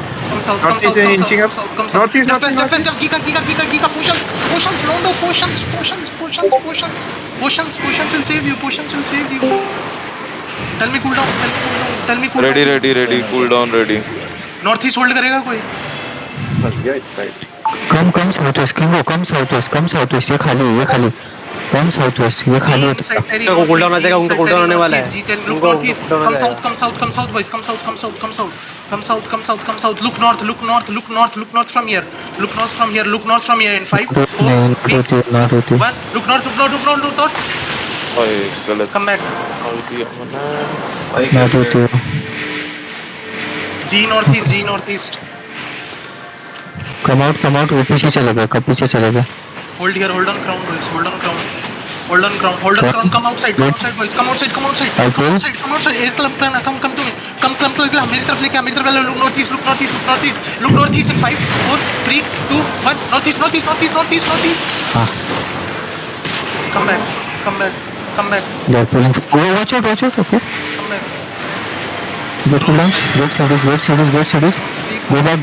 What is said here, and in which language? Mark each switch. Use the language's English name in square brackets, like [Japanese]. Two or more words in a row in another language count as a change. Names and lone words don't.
[English] Come south. Northeast is inching up. Northeast. Left. Giga. Potions. Londo. Potions will save you. Tell me cooldown. Ready. Cool down, ready. Northeast hold [Hindi] करेगा कोई? [English] Come southwest, Kingo. Come southwest. [Hindi] ये खाली. [English] Come southwest. [Hindi] ये खाली है. उनका cooldown आ जाएगा, उनका cooldown आने वाला है. [English] Come south, boys. Come south. Look north from here. Look north from here in 5, 4, 3, Not with you. 1. Look north. [Hindi] ओए गलत [English] Come back. Not with you. G northeast. Come out. [Hindi] वो पीछे चले गए. [English] Hold here. Hold on crown, boys. Hold on crown. Come outside, boys. Come outside. Air club plan. Come to me. [Hindi] Come मेरी तरफ लेके आ. [English] Look northeast. Look northeast in 5, 4, 3, 2, 1. Northeast. Come back. They're pulling. Watch out. Okay. Come back. Get cooldown. Get cities. Go back.